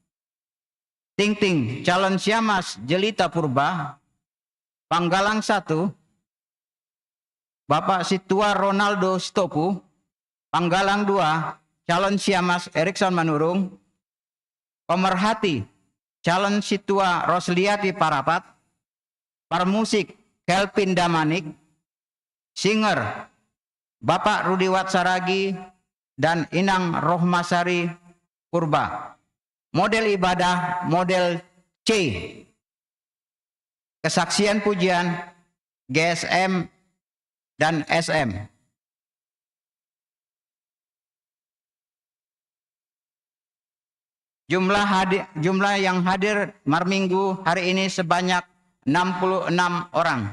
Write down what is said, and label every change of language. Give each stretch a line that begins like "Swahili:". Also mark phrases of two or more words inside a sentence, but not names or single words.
Indonesian: Ting calon Siamas Jelita Purba, Panggalang 1, Bapak Situa Ronaldo Stopu, Panggalang 2, calon Siamas Erikson Manurung, Pemerhati calon Situa Rosliati Parapat, Parmusik Kelvin Damanik, Singer Bapak Rudiwat Saragi dan Inang Rohmasari Purba. Model ibadah model C. Kesaksian pujian GSM dan SM. Jumlah yang hadir Marminggu hari ini sebanyak 66 orang.